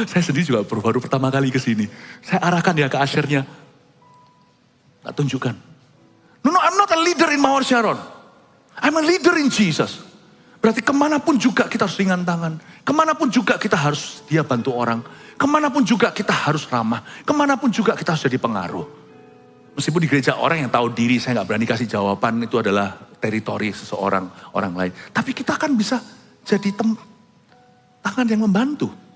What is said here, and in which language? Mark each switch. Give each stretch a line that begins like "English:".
Indonesian: Saya sendiri juga baru pertama kali ke sini. Saya arahkan dia ke Ashernya. Tak tunjukkan.
English: No, I'm not a leader in Mawar Sharon. I'm a leader in Jesus.
Indonesian: Berarti kemanapun juga kita harus ringan tangan. Kemanapun juga kita harus dia bantu orang. Kemanapun juga kita harus ramah. Kemanapun juga kita harus jadi pengaruh. Meskipun di gereja orang yang tahu diri, saya gak berani kasih jawaban, itu adalah teritori seseorang, orang lain. Tapi kita kan bisa jadi tangan yang membantu.